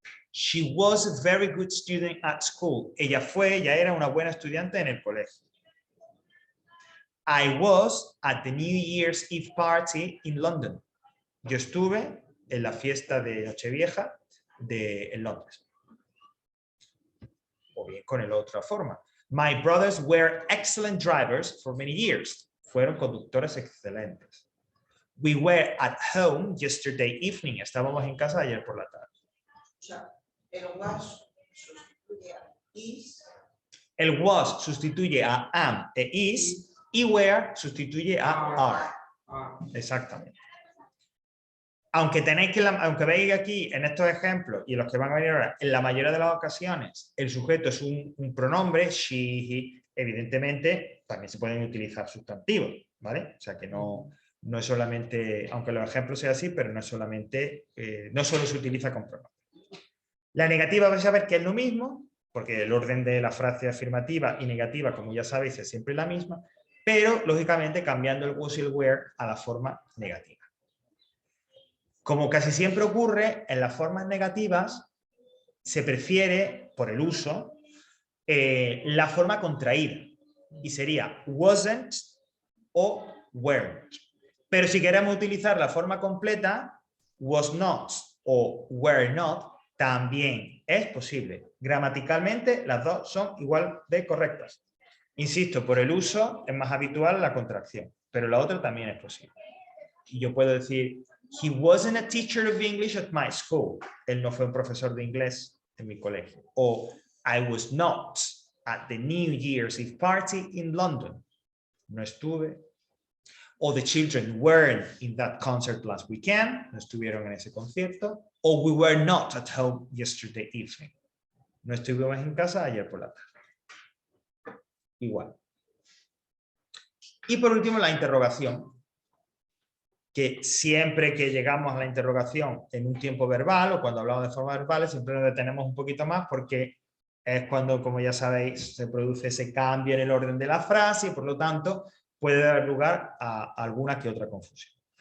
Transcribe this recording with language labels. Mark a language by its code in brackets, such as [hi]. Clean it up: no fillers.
[en] She was a very good student at school. [es] Ella era una buena estudiante en el colegio. [en] I was at the New Year's Eve party in London. [es] Yo estuve en la fiesta de Nochevieja en Londres. O bien con la otra forma. [en] My brothers were excellent drivers for many years. [es] Fueron conductores excelentes. [en] We were at home yesterday evening. [es] Estábamos en casa ayer por la tarde. El was sustituye a is. El was sustituye a am e is y were sustituye a are. Exactamente. Aunque veis aquí en estos ejemplos y en los que van a venir ahora, en la mayoría de las ocasiones el sujeto es un pronombre, she, he, evidentemente también se pueden utilizar sustantivos, ¿vale? O sea que no es solamente, aunque los ejemplos sean así, pero no es solamente, no solo se utiliza con pronombres. La negativa vais a ver que es lo mismo, porque el orden de la frase afirmativa y negativa, como ya sabéis, es siempre la misma, pero lógicamente cambiando el was y el were a la forma negativa. Como casi siempre ocurre, en las formas negativas se prefiere, por el uso, la forma contraída, y sería wasn't o weren't. Pero si queremos utilizar la forma completa, was not o were not, también es posible. Gramaticalmente, las dos son igual de correctas. Insisto, por el uso es más habitual la contracción, pero la otra también es posible. Y yo puedo decir, [en] he wasn't a teacher of English at my school. [es] Él no fue un profesor de inglés en mi colegio. [en] O I was not at the New Year's Eve party in London. [es] No estuve. [en] O the children weren't in that concert last weekend. [es] No estuvieron en ese concierto. [en] O we were not at home yesterday evening. [es] No estuvimos en casa ayer por la tarde. Igual. Y por último, la interrogación. Que siempre que llegamos a la interrogación en un tiempo verbal o cuando hablamos de formas verbales, siempre nos detenemos un poquito más porque es cuando, como ya sabéis, se produce ese cambio en el orden de la frase y por lo tanto puede dar lugar a alguna que otra confusión.